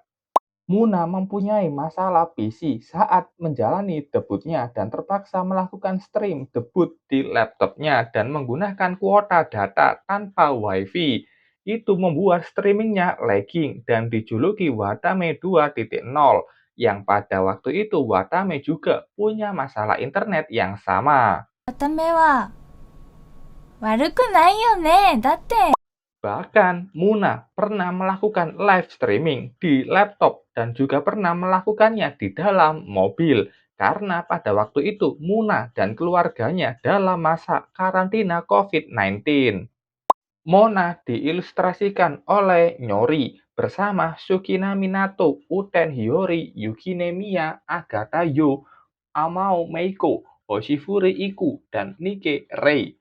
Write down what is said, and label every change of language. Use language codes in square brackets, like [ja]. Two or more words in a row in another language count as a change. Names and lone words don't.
[id] Muna mempunyai masalah PC saat menjalani debutnya dan terpaksa melakukan [en] stream debut [id] di laptopnya dan menggunakan kuota data tanpa WiFi. Itu membuat streamingnya lagging dan dijuluki Watame 2.0, yang pada waktu itu Watame juga punya masalah internet yang sama. [ja] 見は悪くないよね。だって [id] Bahkan Muna pernah melakukan [en] live streaming [id] di laptop dan juga pernah melakukannya di dalam mobil karena pada waktu itu Muna dan keluarganya dalam masa karantina COVID-19. Mona diilustrasikan oleh Nyori bersama Sukina Minato, Uten Hiyori, Yukine Miya, Agata Yo, Amao Meiko, Hoshifuri Iku, dan Nike Rei.